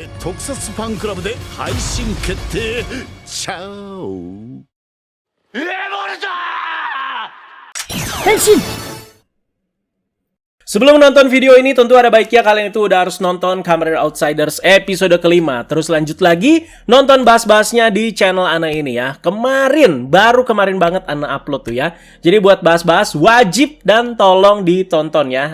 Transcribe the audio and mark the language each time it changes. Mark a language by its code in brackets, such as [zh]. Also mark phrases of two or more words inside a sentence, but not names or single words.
[ja] 特撮ファンクラブで配信決定。チャオ。エボルト Henshin! [id] Sebelum nonton video ini, tentu ada baiknya kalian itu udah harus nonton Kamen Rider Outsiders episode kelima. Terus lanjut lagi, nonton bahas-bahasnya di channel Ana ini ya. Baru kemarin banget Ana upload tuh ya. Jadi buat bahas-bahas, wajib dan tolong ditonton ya.